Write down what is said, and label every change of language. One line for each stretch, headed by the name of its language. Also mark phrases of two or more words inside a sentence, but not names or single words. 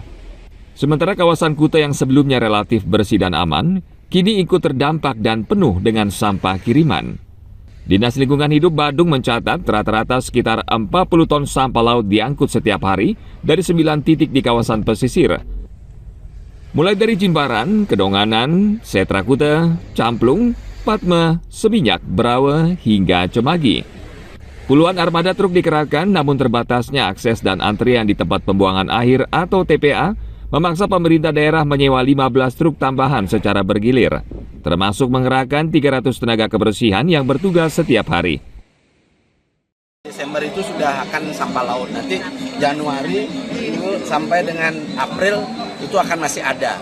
Indonesian: Sementara kawasan Kuta yang sebelumnya relatif bersih dan aman, kini ikut terdampak dan penuh dengan sampah kiriman. Dinas Lingkungan Hidup Badung mencatat rata-rata sekitar 40 ton sampah laut diangkut setiap hari dari 9 titik di kawasan pesisir. Mulai dari Jimbaran, Kedonganan, Setra Kuta, Camplung, Patme, Seminyak, Brawe, hingga Cemagi. Puluhan armada truk dikerahkan namun terbatasnya akses dan antrian di tempat pembuangan akhir atau TPA memaksa pemerintah daerah menyewa 15 truk tambahan secara bergilir, termasuk mengerahkan 300 tenaga kebersihan yang bertugas setiap hari. Desember itu sudah akan sampah laut, nanti Januari itu sampai dengan April itu akan masih ada.